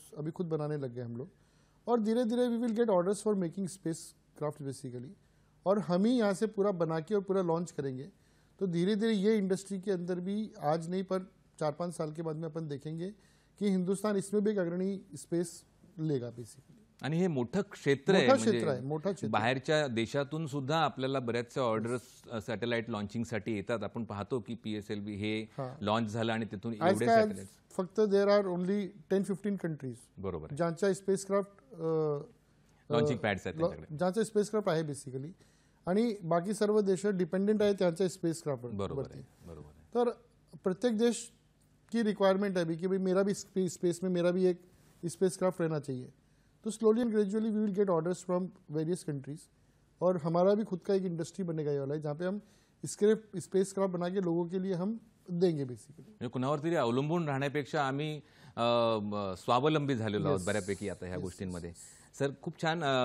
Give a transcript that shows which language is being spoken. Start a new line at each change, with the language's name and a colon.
Hindi: अभी खुद बनाने लग गए हम लोग, और धीरे धीरे
English: we will get orders for making spacecraft
Hindi: basically, और हम ही यहाँ से पूरा बना के और पूरा लॉन्च करेंगे. तो धीरे धीरे ये इंडस्ट्री के अंदर भी आज नहीं पर 4-5 साल के बाद में अपन देखेंगे की हिंदुस्तान इसमें भी एक अग्रणी स्पेस लेगा बेसिकली.
Marathi: आणि हे मोठं क्षेत्र आहे, मोठं क्षेत्र म्हणजे आहे, मोठं क्षेत्र. बाहेरच्या देशातून सुद्धा आपल्याला बऱ्याचशा ऑर्डर्स सॅटेलाइट लॉन्चिंगसाठी येतात. आपण पाहतो की PSLV हे लॉन्च झालं आणि तिथून आज एवढे काय सॅटेलाइट.
English: फक्त there are only 10-15 countries
Marathi: बरोबर आहे. ज्यांच्या स्पेसक्राफ्ट लॉन्चिंग पॅड्स आहेत त्यांच्याकडे. ज्यांचं स्पेसक्राफ्ट आहे बेसिकली, आणि बाकी सर्व देश डिपेंडेंट आहे त्यांच्या स्पेसक्राफ्ट बरोबर आहे, बरोबर आहे.
Hindi: तर प्रत्येक देश की रिक्वायरमेंट है कि भाई मेरा भी स्पेस में मेरा भी एक स्पेसक्राफ्ट रहना चाहिए. तो
English: slowly and gradually we will get orders from various countries,
Hindi: और हमारा भी खुद का एक इंडस्ट्री बनेगा ये वाला है, जहाँ पे हम स्पेसक्राफ्ट बना के लोगों के लिए हम देंगे बेसिकली.
Marathi: म्हणजे कुणावर तरी अवलंबून राहण्यापेक्षा आम्ही स्वावलंबी झालेलो आहोत बऱ्यापैकी आता ह्या गोष्टींमध्ये. सर खूप छान.